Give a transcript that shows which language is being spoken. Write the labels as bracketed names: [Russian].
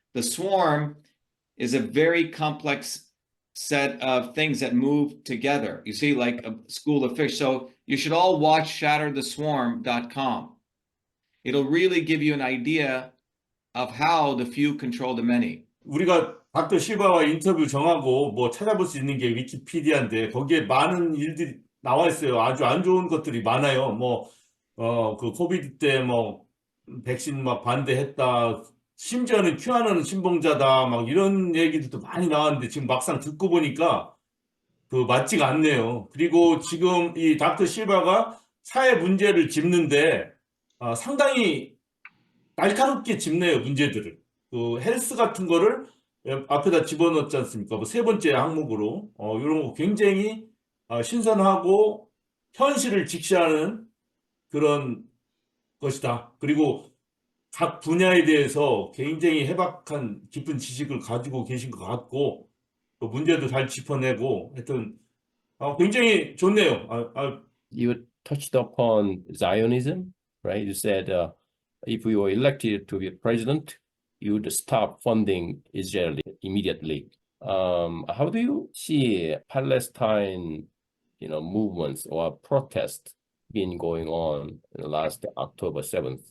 [English] The swarm is a very complex set of things that move together. You see, like a school of fish. So you should all watch shattertheswarm.com. It'll really give you an idea of how the few control the many. [Korean] 우리가 닥터 시바와 인터뷰 정하고 뭐 찾아볼 수 있는 게 위키피디아인데 거기에 많은 일들이 나와 있어요. 아주 안 좋은 것들이 많아요. 그 코비드 때 백신 반대했다. 심지어는 큐아논 신봉자다. 이런 얘기들도 많이 나왔는데 지금 막상 듣고 보니까 맞지가 않네요. 그리고 지금 이 닥터 시바가 사회 문제를 짚는데 상당히 날카롭게 짚네요, 문제들을. 헬스 같은 거를 앞에다 집어넣지 않습니까? 세 번째 항목으로. 이런 거 굉장히 신선하고 현실을 직시하는 그런 것이다. 그리고 각 분야에 대해서 굉장히 해박한 깊은 지식을 가지고 계신 것 같고 또 문제도 잘 짚어내고 하여튼 굉장히 좋네요. [English] You touched upon Zionism, right? You said if you were elected to be president, you would stop funding Israel immediately. How do you see Palestine, movements or protests been going on in the last October 7th?